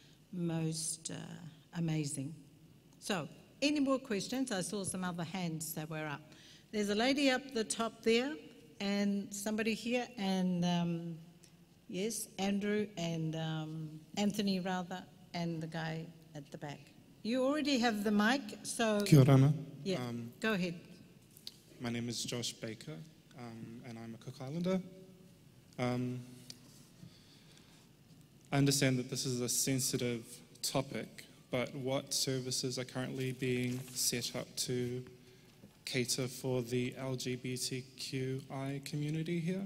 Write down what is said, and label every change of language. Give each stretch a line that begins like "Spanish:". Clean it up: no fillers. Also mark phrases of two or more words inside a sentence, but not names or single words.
English: Most amazing. So, any more questions? I saw some other hands that were up. There's a lady up the top there, and somebody here, and yes, Andrew and Anthony rather, and the guy at the back. You already have the mic, so...
Māori: Kia ora ana.
English: Yeah, go ahead. My name is Josh Baker, and I'm a Cook Islander. I understand that this is a sensitive topic, but what services are currently being set up to cater for the LGBTQI community here?